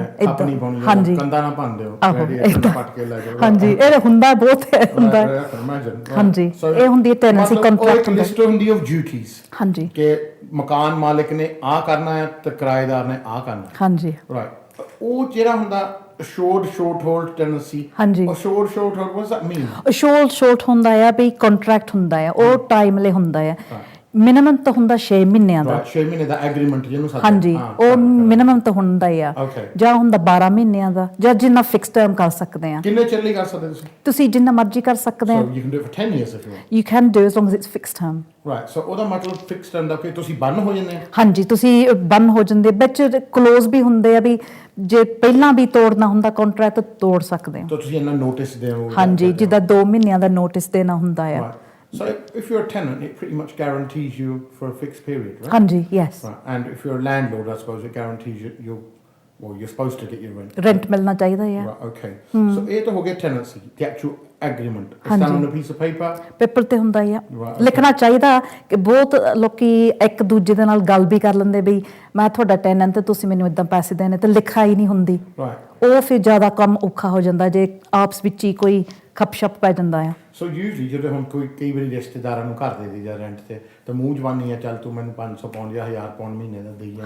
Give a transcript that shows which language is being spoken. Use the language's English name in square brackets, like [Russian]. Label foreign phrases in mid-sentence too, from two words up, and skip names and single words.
[Punjabi] ਹਾਂਜੀ ਕੰਦਾ ਨਾ ਪਾਉਂਦੇ ਹੋ ਪੱਟ ਕੇ ਲੈ ਜਾਓ ਹਾਂਜੀ ਇਹ ਹੁੰਦਾ ਬਹੁਤ ਹੁੰਦਾ ਹਾਂਜੀ ਇਹ ਹੁੰਦੀ ਹੈ [English] tenancy contract [Punjabi] ਲਿਸਟ ਹੁੰਦੀ [English] of duties [Punjabi] ਹਾਂਜੀ ਕਿ ਮਕਾਨ ਮਾਲਕ ਨੇ ਆ ਕਰਨਾ ਹੈ ਤੇ ਕਿਰਾਏਦਾਰ ਨੇ ਆ ਕਰਨਾ ਹਾਂਜੀ ਰਾਈਟ ਉਹ ਜਿਹੜਾ ਹੁੰਦਾ [English] assured short-hold tenancy [Punjabi] ਹਾਂਜੀ [English] assured short-hold what does that mean assured short [Punjabi] ਹੁੰਦਾ ਆ ਵੀ ਕੰਟਰੈਕਟ ਹੁੰਦਾ ਆ ਉਹ ਟਾਈਮ ਲਈ ਹੁੰਦਾ ਆ ਮਿਨੀਮਮ ਤਾਂ ਹੁੰਦਾ 6 ਮਹੀਨਿਆਂ ਦਾ 6 ਮਹੀਨੇ ਦਾ ਐਗਰੀਮੈਂਟ ਜਿਹਨੂੰ ਸਾਡਾ ਹਾਂਜੀ ਉਹ ਮਿਨੀਮਮ ਤਾਂ ਹੁੰਦਾ ਹੀ ਆ ਜਾਂ ਹੁੰਦਾ 12 ਮਹੀਨਿਆਂ ਦਾ ਜਾਂ ਜਿੰਨਾ [English] fixed term [Punjabi] ਕਰ ਸਕਦੇ ਆ ਕਿੰਨੇ ਚਿਰ ਲਈ ਕਰ ਸਕਦੇ ਤੁਸੀਂ ਜਿੰਨਾ ਮਰਜ਼ੀ ਕਰ ਸਕਦੇ ਆ [English] so you can do it for 10 years if you want you can do as long as it's fixed term right so [Punjabi] ਉਹਦਾ ਮਤਲਬ [English] fixed term [Punjabi] ਦਾ ਕਿ ਤੁਸੀਂ ਬੰਨ ਹੋ ਜਾਂਦੇ ਆ ਹਾਂਜੀ ਤੁਸੀਂ ਬੰਨ ਹੋ ਜਾਂਦੇ ਵਿੱਚ ਕਲੋਜ਼ ਵੀ ਹੁੰਦੇ ਆ ਵੀ ਜੇ ਪਹਿਲਾਂ ਵੀ ਤੋੜਨਾ ਹੁੰਦਾ ਕੰਟਰੈਕਟ ਤੋੜ ਸਕਦੇ ਹੋ ਤਾਂ ਤੁਸੀਂ ਇਹਨਾਂ ਨੋਟਿਸ ਦਿਓ ਹਾਂਜੀ ਜਿੱਦਾਂ 2 ਮਹੀਨਿਆਂ ਦਾ ਨੋਟਿਸ ਦੇਣਾ ਹੁੰਦਾ ਆ [English] So if you're a tenant, it pretty much guarantees you for a fixed period, right? Hanji, yes. Right. And if you're a landlord, I suppose it guarantees you well, you're supposed to get your rent. [Hindi] Rent मिलना चाहिए है. [English] Right, okay. So [Punjabi] ਇਹ ਤਾਂ ਹੋ ਗਿਆ [English] tenancy, the actual agreement. It's done on a piece of paper. [Punjabi] Paper ਤੇ ਹੁੰਦਾ ਹੀ ਆ ਲਿਖਣਾ ਚਾਹੀਦਾ ਕਿ ਬਹੁਤ ਲੋਕੀ ਇੱਕ ਦੂਜੇ ਦੇ ਨਾਲ ਗੱਲ ਵੀ ਕਰ ਲੈਂਦੇ ਵੀ ਮੈਂ ਤੁਹਾਡਾ ਟੈਨੈਂਟ ਤੇ ਤੁਸੀਂ ਮੈਨੂੰ ਇਦਾਂ ਪੈਸੇ ਦੇਣੇ ਤੇ ਲਿਖਾ ਹੀ ਨਹੀਂ ਹੁੰਦੀ ਉਹ ਫਿਰ ਜ਼ਿਆਦਾ ਕੰਮ ਔਖਾ ਹੋ ਜਾਂਦਾ ਜੇ ਆਪਸ ਵਿੱਚ ਹੀ ਕੋਈ ਖਪਸ਼ਪ ਪੈ ਜਾਂਦਾ ਆ [English] so usually [Punjabi] ਜਦੋਂ ਹੁਣ ਕੋਈ ਕਈ ਵਾਰੀ ਰਿਸ਼ਤੇਦਾਰਾਂ ਨੂੰ ਘਰ ਦੇ ਦਿੰਦਾ ਰੈਂਟ ਤੇ ਤਾਂ ਮੂੰਹ ਜਵਾਨੀ ਆ ਚੱਲ ਤੂੰ ਮੈਨੂੰ 500 ਪਾਉਂਡ ਜਾਂ 1000 ਪਾਉਂਡ ਮਹੀਨੇ ਦਾ ਦੇਈ ਜਾ